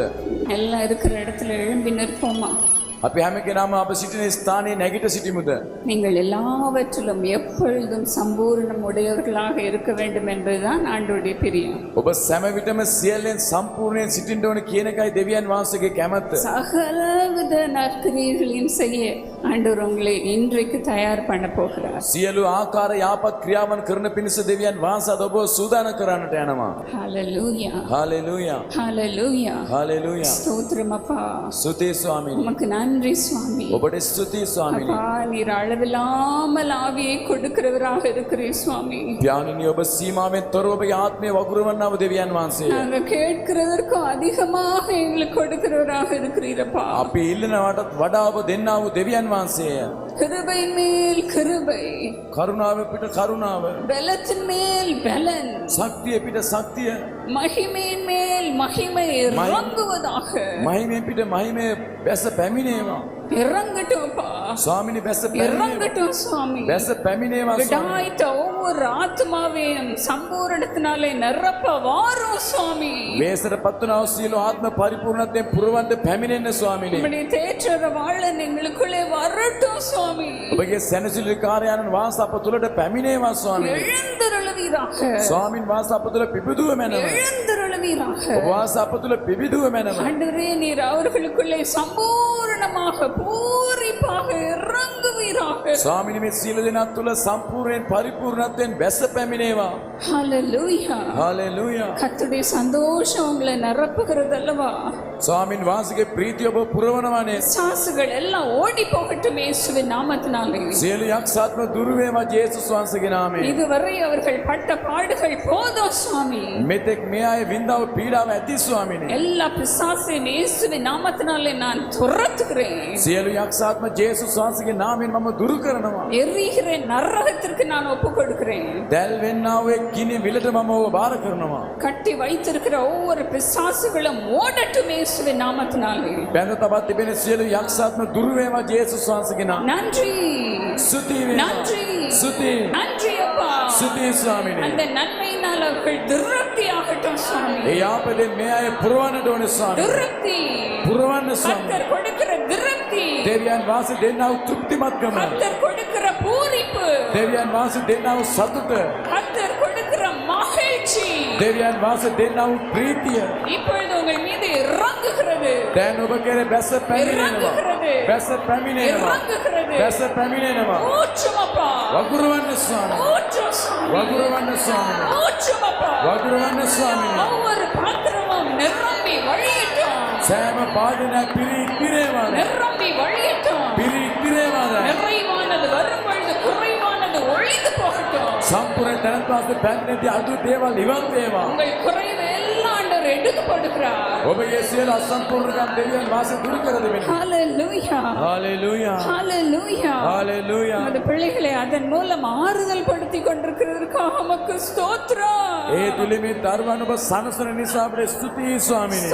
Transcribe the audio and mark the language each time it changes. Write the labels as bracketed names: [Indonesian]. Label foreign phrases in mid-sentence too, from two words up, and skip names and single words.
[Tamil] எல்லாம் இருக்கிற இடத்துல எழும்பி நிற்போமா? [Sinhala] අපි හැම කෙනාම අප සිටින ස්ථානයේ නැගිට සිටිමුද? [Tamil] நீங்கள் எல்லாவற்றிலும் எப்பொழுதும் சம்பூர்ணம் உடையவர்களாக இருக்க வேண்டும் என்பதுதான் ஆண்டவருடைய பிரியம். [Sinhala] ඔබ සෑම විටම සියල්ලෙන් සම්පූර්ණයෙන් සිටින්න ඕන කියන එකයි දෙවියන් වහන්සේගේ කැමැත්ත. [Tamil] சகலவித நற்கிரியைகளையும் செய்ய ஆண்டவர் உங்களை இன்றைக்கு தயார் பண்ண போகிறார். [Sinhala] සියලු ආකාර යාපත් ක්‍රියාවන් කරන පිණිස දෙවියන් වහන්සේ ඔබ සූදානම් කරන්නට යනවා. [Tamil] ஹalleluya. [Sinhala] හalleluya. [Tamil] ஹalleluya. [Sinhala] හalleluya. [Tamil] ஸ்தோத்திரம் அப்பா. [Sinhala] ස්තුතියි ස්වාමීනි. [Tamil] உமக்கு நன்றி சுவாமி. [Sinhala] ඔබට ස්තුතියි ස්වාමීනි. [Tamil] அப்பா, நீர் அளவில்லாமல் ஆவியை கொடுக்கிறவராக இருக்கிறீர் சுவாமி. [Sinhala] ඥානිනි ඔබ සීමාවෙන් තොරව ඔබගේ ආත්මය වගුරවන්නව දෙවියන් වහන්සේ. [Tamil] நாங்கள் கேட்கிறதற்கும் அதிகமாக எங்களுக்கு கொடுக்கிறவராக இருக்கிறீரப்பா. [Sinhala] අපි ඉල්ලනවටත් වඩා ඔබ දෙන්නා වූ දෙවියන් වහන්සේය. [Tamil] கிருபை மேல் கிருபை, [Sinhala] කරුණාව පිට කරුණාව, [Tamil] பலத்தின் மேல் பலன், [Sinhala] ශක්තිය පිට ශක්තිය, [Tamil] மகிமையின் மேல் மகிமை இறங்குவதாக. [Sinhala] මහිමෙන් පිට මහිමය බැස පැමිණේවා. [Tamil] இறங்கட்டும்ப்பா. [Sinhala] ස්වාමිනී බැස පැමිණේවා. [Tamil] இறங்கட்டும் சுவாமி. [Sinhala] බැස පැමිණේවා ස්වාමී. [Tamil] விடாய்த்த ஒவ்வொரு ஆத்மாவையும் சம்பூரணத்தினாலே நிரப்ப வாரும் சுவாமி. [Sinhala] වේසට පත් වන සියලු ආත්ම පරිපූර්ණත්වයෙන් පුරවන්න පැමිණෙන්න ස්වාමිනේ. [Tamil] உம்முடைய தேற்றர வாழன் எங்களுக்குள்ளே வரட்டும் சுவாமி. [Sinhala] ඔබගේ සැනසෙලි කාර්යයන් වහන්සේ අප තුළට පැමිණේවා ස්වාමිනේ. [Tamil] எழுந்தருளுவீராக. [Sinhala] ස්වාමින් වහන්සේ අප තුළ පිබිදුව මැනව. [Tamil] எழுந்தருளுவீராக. [Sinhala] ඔබ වහන්සේ අප තුළ පිබිදුව මැනව. [Tamil] ஆண்டவரே, நீர் அவர்களுக்குள்ளே சம்பூர்ணமாக பூரிப்பாக இறங்குவீராக. [Sinhala] ස්වාමිනේ මේ සියලු දෙනා තුළ සම්පූර්ණයෙන් පරිපූර්ණත්වයෙන් බැස පැමිණේවා. [Tamil] ஹalleluya. [Sinhala] හalleluya. [Tamil] கர்த்தருடைய சந்தோஷம் உங்களை நிரப்புகிறது அல்லவா? [Sinhala] ස්වාමින් වහන්සේගේ ප්‍රීතිය ඔබ පුරවනවානේ. [Tamil] சாசுகள் எல்லாம் ஓடி போகட்டும் இயேசுவின் நாமத்தினாலே. [Sinhala] සියලු යක්ෂාත්ම දුරු වේවා ජේසුස් වහන්සේගේ නාමයෙන්. [Tamil] இதுவரை அவர்கள் பட்ட பாடுகள் போதும் சுவாமி. [Sinhala] මෙතෙක් මේ අය විඳව පීඩාව ඇති ස්වාමිනේ. [Tamil] எல்லா பிசாசையும் இயேசுவின் நாமத்தினாலே நான் துரத்துகிறேன். [Sinhala] සියලු යක්ෂාත්ම ජේසුස් වහන්සේගේ නාමයෙන් මම දුරු කරනවා. [Tamil] எரிகிற நரகத்திற்கு நான் ஒப்பு கொடுக்கிறேன். [Sinhala] දැල් වෙන්නා වූ කිනි විලට මම ඔබ බාර කරනවා. [Tamil] கட்டி வைத்திருக்கிற ஒவ்வொரு பிசாசுகளும் ஓடட்டும் இயேசுவின் நாமத்தினாலே. [Sinhala] බැඳ තබා තිබෙන සියලු යක්ෂාත්ම දුරු වේවා ජේසුස් වහන්සේගේ නාමයෙන්. [Tamil] நன்றி. [Sinhala] ස්තුති වේවා. [Tamil] நன்றி. [Sinhala] ස්තුති. [Tamil] நன்றி அப்பா. [Sinhala] ස්තුති ස්වාමිනේ. [Tamil] அந்த நன்மையினால் அவர்கள் திருப்தி ஆகட்டும் சுவாமி. [Sinhala] ඒ ආපදෙන් මේ අය පුරවන්නට ඕනේ ස්වාමී. [Tamil] திருப்தி. [Sinhala] පුරවන්න ස්වාමී. [Tamil] கர்த்தர் கொடுக்கிற திருப்தி. [Sinhala] දෙවියන් වහන්සේ දෙන්නා වූ තෘප්තිමත්කම. [Tamil] கர்த்தர் கொடுக்கிற பூரிப்பு. [Sinhala] දෙවියන් වහන්සේ දෙන්නා වූ සතුට. [Tamil] கர்த்தர் கொடுக்கிற மகிழ்ச்சி. [Sinhala] දෙවියන් වහන්සේ දෙන්නා වූ ප්‍රීතිය. [Tamil] இப்பொழுது உங்கள் மீது இறங்குகிறது. [Sinhala] දැන් ඔබ කෙරේ බැස පැමිණෙනවා. බැස පැමිණෙනවා. [Tamil] இறங்குகிறது. [Sinhala] බැස පැමිණෙනවා. [Tamil] ஊற்றும் அப்பா. [Sinhala] වගුරවන්න ස්වාමී. [Tamil] ஊற்றும் சுவாமி. [Sinhala] වගුරවන්න ස්වාමී. [Tamil] ஊற்றும் அப்பா. [Sinhala] වගුරවන්න ස්වාමී. [Tamil] ஒவ்வொரு பாத்திரமும் நிரம்பி வழியட்டும். [Sinhala] සෑම පාදනයක් පිරේවා. [Tamil] நிரம்பி வழியட்டும். [Sinhala] පිරේවා. [Tamil] நிறைவானது வரும்பொழுது குறைவாக [Sinhala] සම්පූර්ණ තැනත් වාසේ පැමිණෙති අඩු දේවල් ඉවත් වේවා. [Tamil] உங்கள் குறைவு எல்லாம் ஆண்டவர் எடுக்கப்படுகிறார். [Sinhala] ඔබගේ සියලු අසම්පූර්ණකම් දෙවියන් වාසේ දුරු කර දෙවෙනවා. [Tamil] ஹalleluya. [Sinhala] හalleluya. [Tamil] ஹalleluya. [Sinhala] හalleluya. [Tamil] நமது பிள்ளைகளை அதன் மூலம் ஆறுதல் படுத்தி கொண்டிருக்கிறதற்காக உமக்கு ஸ்தோத்திரம். [Sinhala] ඒ තුලින් දරුවන් ඔබ සනසන නිසා අපේ ස්තුතියි ස්වාමිනේ.